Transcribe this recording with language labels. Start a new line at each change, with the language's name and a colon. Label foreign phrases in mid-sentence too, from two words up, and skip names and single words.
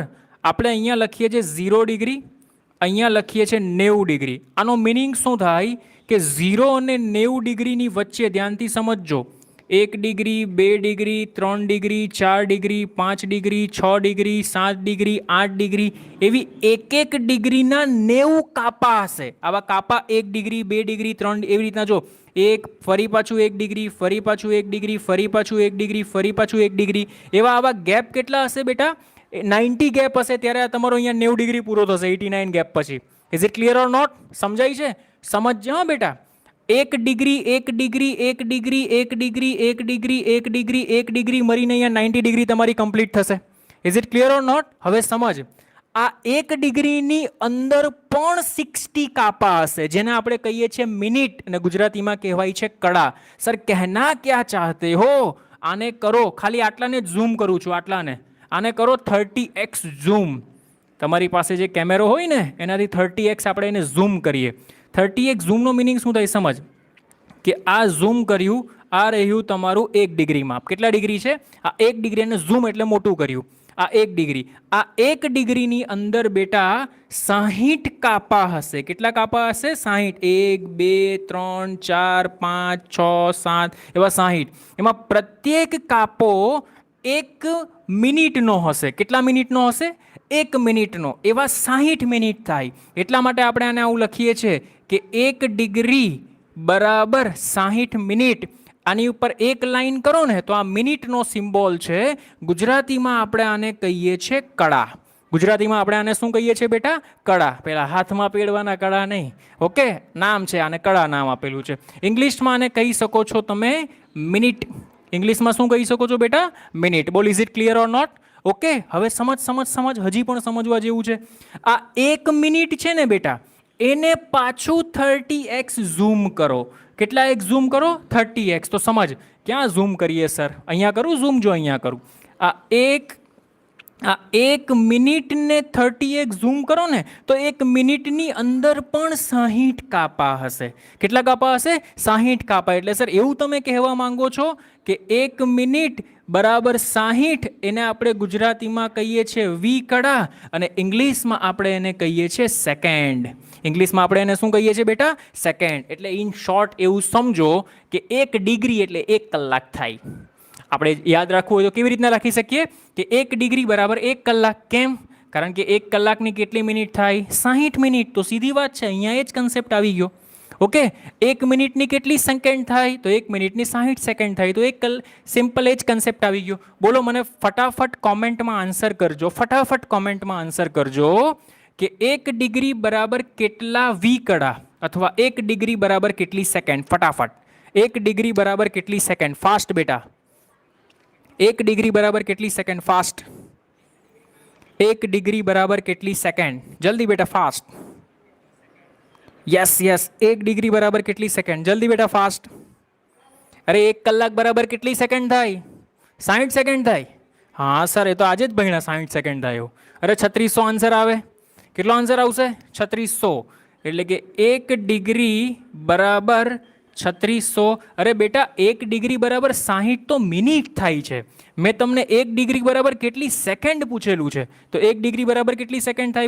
Gujarati: આપણે અહીંયા લખીએ છે 0 ડિગ્રી, અહીંયા લખીએ છે 90 ડિગ્રી। આનો મીનિંગ શું થાય કે 0 અને 90 ડિગ્રીની વચ્ચે ધ્યાનથી સમજો 1 ડિગ્રી, 2 ડિગ્રી, 3 ડિગ્રી, 4 ડિગ્રી, 5 ડિગ્રી, 6 ડિગ્રી, 7 ડિગ્રી, 8 ડિગ્રી એવી એક એક ડિગ્રીના 90 કાપા હશે। આવા કાપા 1 ડિગ્રી, 2 ડિગ્રી, 3 એવી રીતના જો એક ફરી પાછું 1 ડિગ્રી, ફરી પાછું 1 ડિગ્રી, ફરી પાછું 1 ડિગ્રી, ફરી પાછું 1 ડિગ્રી એવા આવા ગેપ કેટલા હશે બેટા? 90 ગેપ હશે ત્યારે તમારો અહીંયા 90 ડિગ્રી પૂરો થશે 89 ગેપ પછી।
English: is it clear or not?
Gujarati: સમજાય છે? સમજ હા બેટા। 1 ડિગ્રી, 1 ડિગ્રી, 1 ડિગ્રી, 1 ડિગ્રી, 1 ડિગ્રી, 1 ડિગ્રી, 1 ડિગ્રી મળીને અહીંયા 90 ડિગ્રી તમારી કમ્પ્લીટ થશે।
English: is it clear or not?
Gujarati: હવે સમજ, આ 1 ડિગ્રીની અંદર પણ 60 કાપા હશે જેને આપણે કહીએ છે મિનિટ અને ગુજરાતીમાં કહેવાય છે કડા।
Hindi: सर कहना क्या चाहते हो?
Gujarati: આને કરો, ખાલી આટલાને ઝૂમ કરું છું, આટલાને આને કરો 30x ઝૂમ। તમારી પાસે જે કેમેરો હોય ને એનાથી 30x આપણે એને ઝૂમ કરીએ। 30x ઝૂમનો મીનિંગ શું થાય સમજ કે આ ઝૂમ કર્યું, આ રહ્યું તમારું 1 ડિગ્રી માપ। કેટલા ડિગ્રી છે? આ 1 ડિગ્રી ને ઝૂમ એટલે મોટું કર્યું। આ 1 ડિગ્રી, આ 1 ડિગ્રીની અંદર બેટા 60 કાપા હશે। કેટલા કાપા હશે? 60। 1 2 3 4 5 6 7 एवा 60। એમાં પ્રત્યેક કાપો 1 મિનિટનો હશે। કેટલા મિનિટનો હશે? 1 મિનિટનો। એવા 60 મિનિટ થાય। એટલા માટે આપણે આને આવું લખીએ છીએ કે 1 ડિગ્રી બરાબર 60 મિનિટ। આની ઉપર એક લાઈન કરો ને તો આ મિનિટનો સિમ્બોલ છે। ગુજરાતીમાં આપણે આને કહીએ છે કડા। ગુજરાતીમાં આપણે આને શું કહીએ છીએ બેટા? કડા। પેલા હાથમાં પહેરવાના કડા નહીં, ઓકે, નામ છે આને કડા નામ આપેલું છે। ઇંગ્લિશમાં આને કહી શકો છો તમે મિનિટ। ઇંગ્લિશમાં શું કહી શકો છો બેટા? મિનિટ।
English: બોલ, is it clear or not?
Gujarati: ઓકે, હવે સમજ હજી પણ સમજવા જેવું છે। આ 1 મિનિટ છે ને બેટા એને પાછું 30x ઝૂમ કરો। કેટલા એક ઝૂમ કરો? 30x। તો સમજ ક્યા ઝૂમ કરીએ સર? અહીંયા કરું ઝૂમ? જો અહીંયા કરું। આ 1 મિનિટ ને 30x ઝૂમ કરો ને તો 1 મિનિટની અંદર પણ 60 કાપા હશે। કેટલા કાપા હશે? 60 કાપા। એટલે સર એવું તમે કહેવા માંગો છો કે 1 મિનિટ બરાબર 60 એને આપણે ગુજરાતીમાં કહીએ છે વી કડા અને ઇંગ્લિશમાં આપણે એને કહીએ છે સેકન્ડ। ઇંગ્લિશમાં આપણે એને શું કહીએ છે બેટા? સેકન્ડ। એટલે
English: in short
Gujarati: એવું સમજો કે 1 ડિગ્રી એટલે 1 કલાક થાય। આપણે યાદ રાખવું હોય તો કેવી રીતના લખી શકીએ કે 1 ડિગ્રી બરાબર 1 કલાક। કેમ? કારણ કે 1 કલાકની કેટલી મિનિટ થાય? 60 મિનિટ। તો સીધી વાત છે, અહીંયા એ જ કન્સેપ્ટ આવી ગયો। ઓકે, 1 મિનિટની કેટલી સેકન્ડ થાય? તો 1 મિનિટની 60 સેકન્ડ થાય। તો એક સિમ્પલ એ જ કન્સેપ્ટ આવી ગયો। બોલો, મને ફટાફટ કોમેન્ટમાં આન્સર કરજો, ફટાફટ કોમેન્ટમાં આન્સર કરજો કે 1 ડિગ્રી બરાબર કેટલા વી કડા અથવા 1 ડિગ્રી બરાબર કેટલી સેકન્ડ? ફટાફટ 1 ડિગ્રી બરાબર કેટલી સેકન્ડ? ફાસ્ટ બેટા। 1 ડિગ્રી બરાબર કેટલી સેકન્ડ? फास्ट। 1 ડિગ્રી બરાબર કેટલી સેકન્ડ? જલ્દી બેટા, ફાસ્ટ।
English: yes yes,
Gujarati: 1 ડિગ્રી બરાબર કેટલી સેકન્ડ? જલ્દી બેટા, ફાસ્ટ। અરે 1 કલાક બરાબર કેટલી સેકન્ડ થાય? 60 સેકન્ડ થાય। હા સર, એ તો આજે જ ભણ્યા, 60 સેકન્ડ થાય એવું. અરે 3600 આન્સર આવે. કેટલો આન્સર આવશે? 3600. એટલે કે 1 ડિગ્રી બરાબર 3600. અરે બેટા, 1 ડિગ્રી બરાબર 60 તો મિનિટ થાય છે. મેં તમને 1 ડિગ્રી બરાબર કેટલી સેકન્ડ પૂછેલું છે, તો 1 ડિગ્રી બરાબર કેટલી સેકન્ડ થાય?